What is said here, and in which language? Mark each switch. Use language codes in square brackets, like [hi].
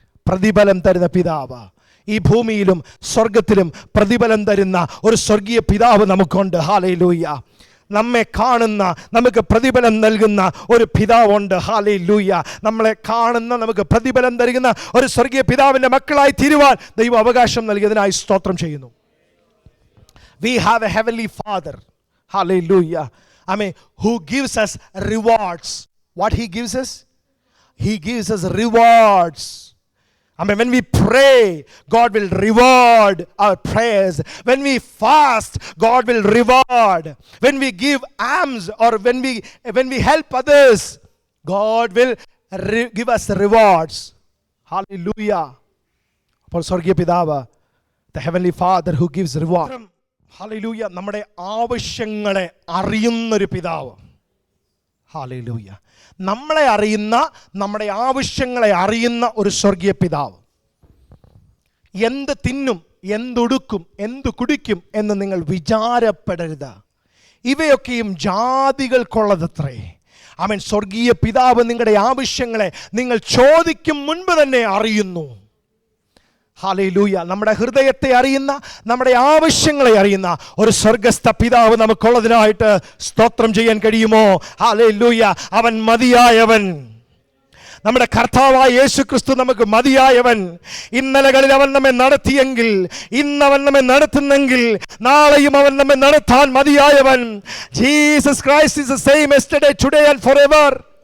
[ml] പ്രതിഫലം തരുന്ന പിതാവ്. ഈ ഭൂമിയിലും സ്വർഗത്തിലും പ്രതിഫലം തരുന്ന ഒരു സ്വർഗീയ പിതാവ് നമുക്കുണ്ട്. ഹല്ലേലൂയ. നമ്മെ കാണുന്ന, നമുക്ക് പ്രതിഫലം നൽകുന്ന ഒരു പിതാവുണ്ട്. ഹല്ലേലൂയ. നമ്മളെ കാണുന്ന, നമുക്ക് പ്രതിഫലം നൽകുന്ന ഒരു സ്വർഗീയ പിതാവിൻ്റെ മക്കളായി തീരുവാൻ ദൈവം അവകാശം നൽകിയതിനായി സ്തോത്രം ചെയ്യുന്നു. [en] We have a heavenly Father. Hallelujah. I mean, who gives us rewards. What he gives us? He gives us rewards. I mean, when we pray, God will reward our prayers. When we fast, God will reward. When we give alms or when we help others, God will give us rewards. Hallelujah. For [ml] സ്വർഗീയ പിതാവ്, [en] the heavenly Father who gives reward. Hallelujah. [ml] നമ്മുടെ ആവശ്യങ്ങളെ അറിയുന്നൊരു പിതാവ്. Hallelujah. നമ്മളെ അറിയുന്ന, നമ്മുടെ ആവശ്യങ്ങളെ അറിയുന്ന ഒരു സ്വർഗീയ പിതാവ്. എന്ത് തിന്നും, എന്തുടുക്കും, എന്തു കുടിക്കും എന്ന് നിങ്ങൾ വിചാരപ്പെടരുത്. ഇവയൊക്കെയും ജാതികൾക്കുള്ളതത്രേ. ആമേൻ. സ്വർഗീയ പിതാവ് നിങ്ങളുടെ ആവശ്യങ്ങളെ നിങ്ങൾ ചോദിക്കും മുൻപ് തന്നെ അറിയുന്നു. ഹല്ലേലൂയ. നമ്മുടെ ഹൃദയത്തെ അറിയുന്ന, നമ്മുടെ ആവശ്യങ്ങളെ അറിയുന്ന ഒരു സ്വർഗസ്ഥ പിതാവ് നമുക്കുള്ളതിനായിട്ട് സ്തോത്രം ചെയ്യാൻ കഴിയുമോ? ഹല്ലേലൂയ. അവൻ മതിയായവൻ. നമ്മുടെ കർത്താവായ യേശു ക്രിസ്തു നമുക്ക് മതിയായവൻ. ഇന്നലകളിൽ അവൻ നമ്മെ നടത്തിയെങ്കിൽ, ഇന്നവൻ നമ്മെ നടത്തുന്നെങ്കിൽ, നാളെയും അവൻ നമ്മെ നടത്താൻ മതിയായവൻ. [en] Jesus Christ is the same yesterday, today and forever.